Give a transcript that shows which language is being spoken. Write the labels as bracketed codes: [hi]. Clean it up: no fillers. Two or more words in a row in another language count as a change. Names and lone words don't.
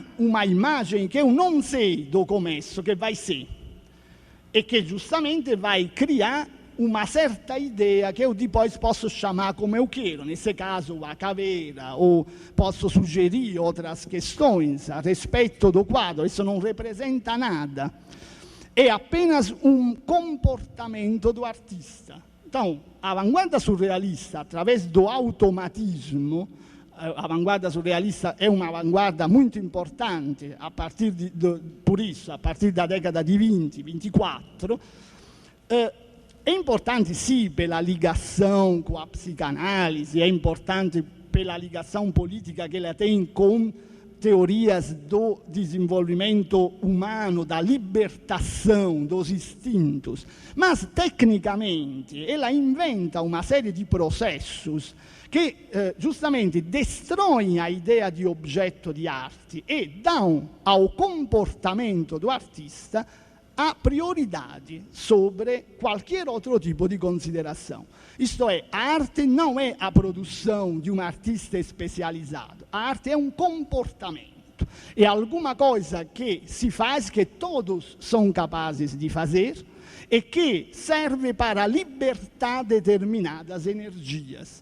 [pt] uma imagem que eu não sei do começo que vai ser e que justamente vai criar uma certa ideia que eu depois posso chamar como eu quero, nesse caso a caveira, ou posso sugerir outras questões a respeito do quadro, isso não representa nada, é apenas um comportamento do artista. Então, a vanguarda surrealista, através do automatismo, a vanguarda surrealista é uma vanguarda muito importante, por isso, a partir da década di 20, 24, [it] è importante sì per la [pt] ligação com a psicanálise, é importante pela ligação política que ela tem com teorias do desenvolvimento humano, da libertação dos instintos, mas tecnicamente ela inventa uma série de processos [it] che giustamente [pt] destroem a ideia [it] di oggetto di arte [pt] e dão ao comportamento do artista a prioridade sobre qualquer outro tipo de consideração. Isto é, a arte não é a produção de um artista especializado, a arte é um comportamento, é alguma coisa que se faz, que todos são capazes de fazer e que serve para libertar determinadas energias.